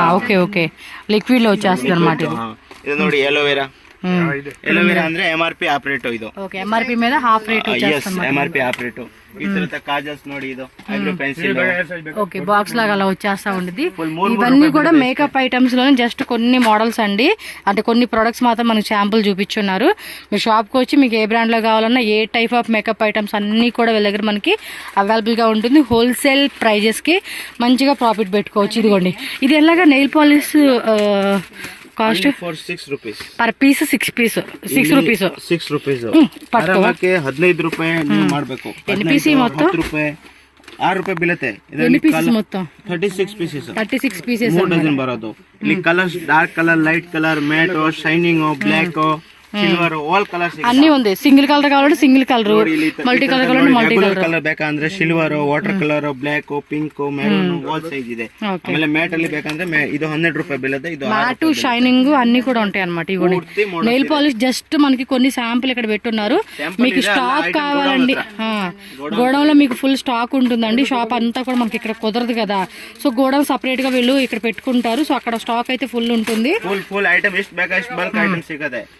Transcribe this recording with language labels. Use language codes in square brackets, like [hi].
[te] Okay okay liquid లో వచ్చేస్తుంది అన్నమాట. [kn] ಇದು ನೋಡಿ ಎಲೋವೆರಾ ಅಂದ್ರೆ MRP ಆಪರೇಟ್. ಇದು [te] ఓకే MRP మీద హాఫ్ రేట్ వచ్చేస్తుంది. MRP operate. ఈ తరత కాజల్స్ [kn] ನೋಡಿ, [te] ఇది ఐబ్రో పెన్సిల్. ఓకే బాక్స్ లాగా అలా వచ్చేస్తా ఉంటుంది. ఇవన్నీ కూడా మేకప్ ఐటమ్స్ లోనే జస్ట్ కొన్ని మోడల్స్ అండి. అంటే కొన్ని ప్రొడక్ట్స్ మాత్రం మనకు శాంపుల్ చూపించున్నారు. మీరు షాప్ కి వచ్చి మీకు ఏ బ్రాండ్ లో కావాలన్నా ఏ టైప్ ఆఫ్ మేకప్ ఐటమ్స్ అన్ని కూడా వీళ్ళ దగ్గర మనకి అవైలబుల్ గా ఉంటుంది. హోల్సేల్ ప్రైజెస్ కి మంచిగా ప్రాఫిట్ పెట్టుకోవచ్చు. ఇదిగోండి, ఇది ఎలాగా nail polish cost [kn] for 6 rupees per piece. 6 rupees 6 rupees ಆರಾಮಕ್ಕೆ 15 ರೂಪಾಯಿ ನೀವು ಮಾಡಬೇಕು. ಎನ್ ಪೀಸ್ ಮೊತ್ತ 10 ರೂಪಾಯಿ 6 ರೂಪಾಯಿ ಬೀಳುತ್ತೆ. ಎನ್ ಪೀಸ್ ಮೊತ್ತ 36 ಪೀಸಸ್. 36 ಪೀಸಸ್ 3 ಡಜನ್ ಬರೋದು. ಇಲ್ಲಿ colours dark colour, light colour, mat, shining, block, silver, all colours [te] అన్ని ఉంది. సింగిల్ కలర్ కావాలంటే సింగిల్ కలర్, మల్టీ కలర్ కావాలంటే మల్టీ కలర్. [kn] కలర్ ಬೇಕಂದ್ರೆ silver, water colour, block, pink, maroon, all size ಇದೆ. ಆಮೇಲೆ mat ಅಲ್ಲಿ ಬೇಕಂದ್ರೆ ಇದು 100 ರೂಪಾಯಿ ಬೀಳುತ್ತೆ. [te] ఇది మ్యాట్, షైనింగ్ అన్ని కూడా ఉంటాయి అన్నమాట. ఇవి నెయిల్ పాలిష్ జస్ట్ మనకి కొన్ని శాంపుల్ ఇక్కడ పెట్టున్నారు. మీకు స్టాక్ కావాలండి, గోడౌన్ లో మీకు ఫుల్ స్టాక్ ఉంటుందండి. షాప్ అంతా కూడా మనకి ఇక్కడ కుదరదు కదా. సో గోడౌన్ సపరేట్ గా వీళ్ళు ఇక్కడ పెట్టుకుంటారు. సో అక్కడ స్టాక్ అయితే ఫుల్ ఉంటుంది. [kn] ಫುಲ್ ಐಟಮ್ ಎಷ್ಟು ಬೇಕಾ ಅಷ್ಟು ಬಲ್ಕ್ ಐಟಮ್ ಸಿಗುತ್ತೆ.